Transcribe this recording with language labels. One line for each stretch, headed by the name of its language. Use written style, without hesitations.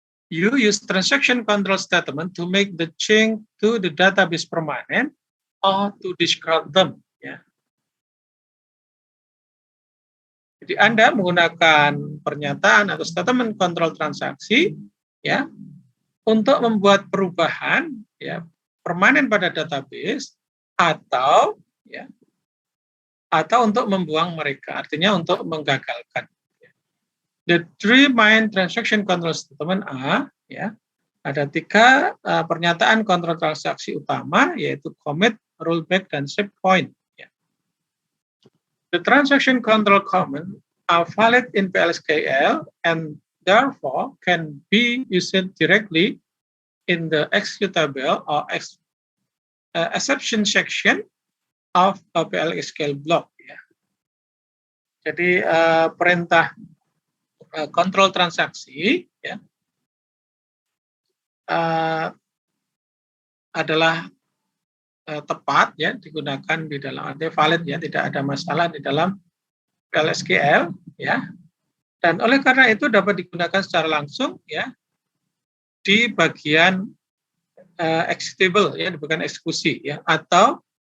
English: You use transaction control statement to make the change to the database permanent or to discard them.
Indonesian: Ya. Jadi Anda menggunakan pernyataan atau statement kontrol transaksi ya untuk membuat perubahan ya permanen pada database atau ya atau untuk membuang mereka, artinya untuk menggagalkan.
English: The three main transaction control statement are
Indonesian: ya ada 3 pernyataan kontrol transaksi utama yaitu commit, rollback, dan save point. Ya.
English: The transaction control command are valid in PLSQL and therefore can be used directly in the executable or exception section of a PLSQL block.
Indonesian: Ya. Jadi perintah kontrol transaksi ya, adalah tepat ya digunakan di dalam valid ya, tidak ada masalah di dalam PLSQL ya, dan oleh karena itu dapat digunakan secara langsung ya di bagian executable ya, di bagian eksekusi ya, atau